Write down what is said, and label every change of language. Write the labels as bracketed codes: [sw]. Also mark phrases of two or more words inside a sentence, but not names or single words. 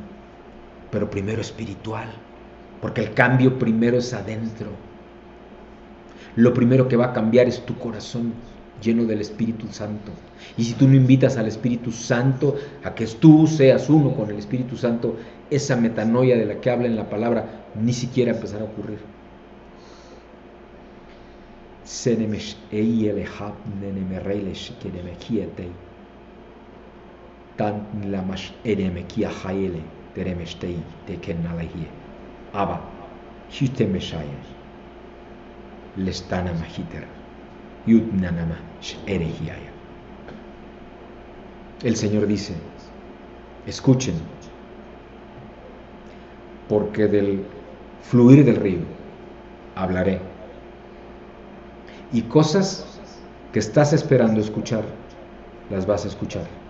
[es] Pero primero espiritual, porque el cambio primero es adentro. Lo primero que va a cambiar es tu corazón lleno del Espíritu Santo. Y si tú no invitas al Espíritu Santo a que tú seas uno con el Espíritu Santo, esa metanoia de la que habla en la palabra ni siquiera empezará a ocurrir. Abba, lestana mahiter, yutnanama erehiaya. El Señor dice: escuchen, porque del fluir del río hablaré. Y cosas que estás esperando escuchar, las vas a escuchar.